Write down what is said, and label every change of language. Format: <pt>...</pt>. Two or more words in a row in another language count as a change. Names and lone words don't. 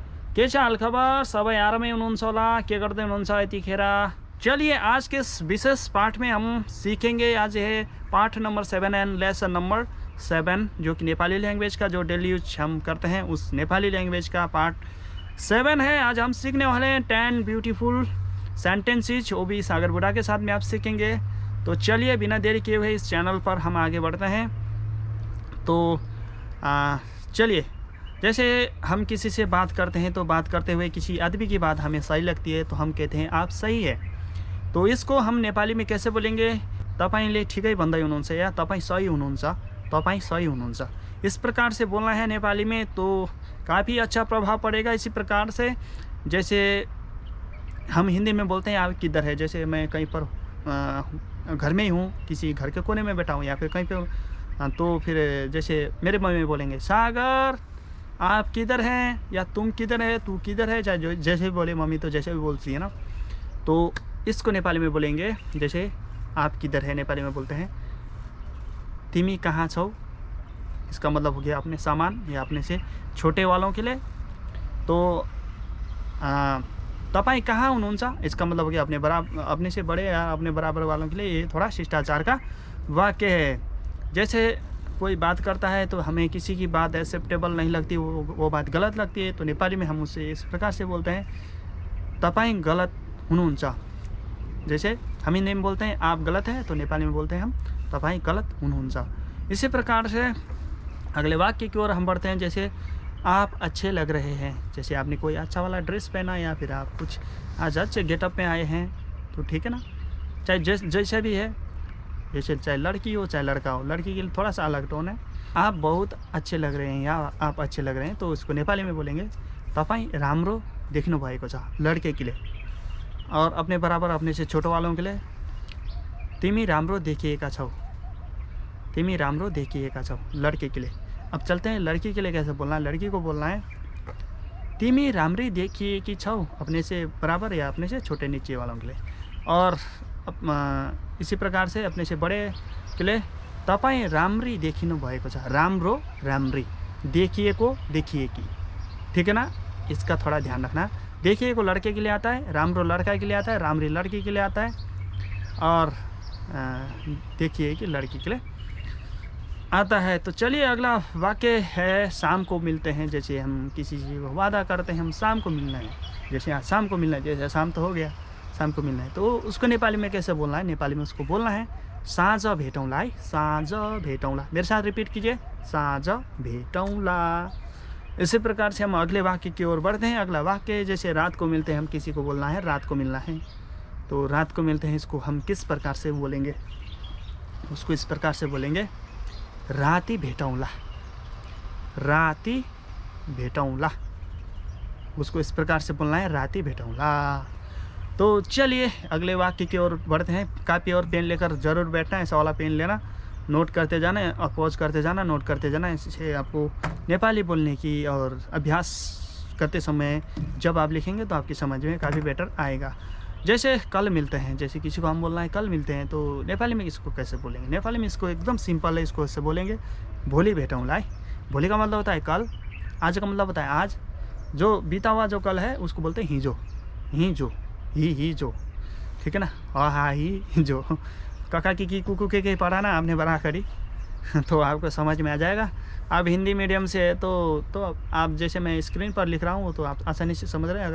<ne>के छ हालखबर? सबै आरामै हुनुहुन्छ होला? के गर्दै हुनुहुन्छ यतिखेर?</ne> <hi>चलिए आज के इस विशेष पाठ में हम सीखेंगे। आज है पाठ नंबर 7</hi> <en>and lesson number</en> <hi>7, जो कि नेपाली लैंग्वेज का जो</hi> <en>daily use</en> <hi>हम करते हैं उस नेपाली लैंग्वेज का पार्ट 7 है। आज हम सीखने वाले हैं 10</hi> <en>beautiful sentences,</en> <hi>वो भी सागर बुढ़ा के साथ में आप सीखेंगे। तो चलिए बिना देरी किए हुए इस चैनल पर हम आगे बढ़ते हैं। तो चलिए, जैसे हम किसी से बात करते हैं तो बात करते हुए किसी आदमी की बात हमें सही लगती है तो हम कहते हैं आप सही है। तो इसको हम नेपाली में कैसे बोलेंगे?</hi> <ne>तपाईले ठिकै भन्दै हुनुहुन्छ या तपाईं सही हुनुहुन्छ, तपाईं सही हुनुहुन्छ,</ne> <hi>इस प्रकार से बोलना है नेपाली में। तो काफ़ी अच्छा प्रभाव पड़ेगा इसी प्रकार से। जैसे हम हिंदी में बोलते हैं आप किधर है, जैसे मैं कहीं पर घर में ही हूँ, किसी घर के कोने में बैठा हूँ या फिर कहीं पे, तो फिर जैसे मेरे मम्मी बोलेंगे सागर आप किधर हैं या तुम किधर है, तू किधर है, चाहे जैसे भी बोले मम्मी तो जैसे भी बोलती है ना। तो इसको नेपाली में बोलेंगे, जैसे आप किधर है नेपाली में बोलते हैं</hi> <ne>तिमी कहाँ छौ।</ne> <hi>इसका मतलब हो गया अपने सामान या अपने से छोटे वालों के लिए।</hi> <ne>तो तपाईं कहाँ हुनुहुन्छ,</ne> <hi>इसका मतलब हो गया अपने से बड़े या अपने बराबर वालों के लिए। ये थोड़ा शिष्टाचार का वाक्य है। जैसे कोई बात करता है तो हमें किसी की बात एक्सेप्टेबल नहीं लगती, वो बात गलत लगती है, तो नेपाली में हम उससे इस प्रकार से बोलते हैं</hi> <ne>तपाईं गलत हुनुहुन्छ।</ne> <hi>जैसे हम हिंदी में बोलते हैं आप गलत है, तो नेपाली में बोलते हैं हम</hi> <ne>तपाईं गलत हुनुहुन्छ।</ne> <hi>इसी प्रकार से अगले वाक्य की ओर हम बढ़ते हैं। जैसे आप अच्छे लग रहे हैं, जैसे आपने कोई अच्छा वाला ड्रेस पहना या फिर आप कुछ आज अच्छे गेटअप में आए हैं, तो ठीक है ना, चाहे जैसे भी है, जैसे चाहे लड़की हो चाहे लड़का हो, लड़की के लिए थोड़ा सा अलग टोन है। आप बहुत अच्छे लग रहे हैं या आप अच्छे लग रहे हैं, तो उसको नेपाली में बोलेंगे</hi> <ne>तपाईं राम्रो देख्नु भएको छ,</ne> <hi>लड़के के लिए। और अपने बराबर अपने से छोटो वालों के लिए</hi> <ne>तिमी राम्रो देखिएका छौ, तिमी राम्रो देखिएका छौ,</ne> <hi>लड़के के लिए। अब चलते हैं लड़की के लिए कैसे बोलना है। लड़की को बोलना है</hi> <ne>तिमी राम्री देखिएकी छौ,</ne> <hi>अपने से बराबर या अपने से छोटे नीचे वालों के लिए। और इसी प्रकार से अपने से बड़े के लिए</hi> <ne>तपाईं राम्री देखिनु भएको छ, राम्रो राम्री, देखिएको देखिएकी,</ne> <hi>ठीक है ना। इसका थोड़ा ध्यान रखना। देखिएको लड़के के लिए आता है, राम्रो लड़का के लिए आता है, राम्री लड़की के लिए आता है, और देखिएकी लड़की के लिए आता है। तो चलिए अगला वाक्य है शाम को मिलते हैं। जैसे हम किसी चीज़ को वादा करते हैं हम शाम को मिलना है, जैसे आज शाम को मिलना है, जैसे शाम तो हो गया, शाम को मिलना है, तो उसको नेपाली में कैसे बोलना है? नेपाली में उसको बोलना है</hi> <ne>साँझ भेटौँला</ne> <hi>है,</hi> <ne>साँझ भेटौँला।</ne> <hi>मेरे साथ रिपीट कीजिए,</hi> <ne>साँझ भेटौँला।</ne> <hi>इसी प्रकार से हम अगले वाक्य की ओर बढ़ते हैं। अगला वाक्य जैसे रात को मिलते हैं, हम किसी को बोलना है रात को मिलना है, तो रात को मिलते हैं इसको हम किस प्रकार से बोलेंगे? उसको इस प्रकार से बोलेंगे</hi> <ne>राती भेटौँला, राती भेटौँला,</ne> <hi>उसको इस प्रकार से बोलना है</hi> <ne>राती भेटौँला।</ne> <hi>तो चलिए अगले वाक्य की ओर बढ़ते हैं। कापी और पेन लेकर ज़रूर बैठना, ऐसा वाला पेन लेना, नोट करते जाना और पॉज करते जाना, नोट करते जाना। इससे आपको नेपाली बोलने की और अभ्यास करते समय जब आप लिखेंगे तो आपकी समझ में काफ़ी बेटर आएगा। जैसे कल मिलते हैं, जैसे किसी को हम बोलना है कल मिलते हैं, तो नेपाली में इसको कैसे बोलेंगे? नेपाली में इसको एकदम सिंपल है, इसको ऐसे बोलेंगे</hi> <ne>भोलि भेटौँला</ne> <hi>है। भोलि का मतलब होता है कल, आज का मतलब होता है आज, जो बीता हुआ जो कल है उसको बोलते हैं</hi> <ne>हिजो, हिजो,</ne> <hi>ही जो, ठीक है ना। हाँ ही जो, काका की कुकू के पढ़ा ना आपने बड़ा करी तो आपको समझ में आ जाएगा। आप हिंदी मीडियम से है तो आप जैसे मैं स्क्रीन पर लिख रहा हूँ तो आप आसानी से समझ रहे हैं।</hi>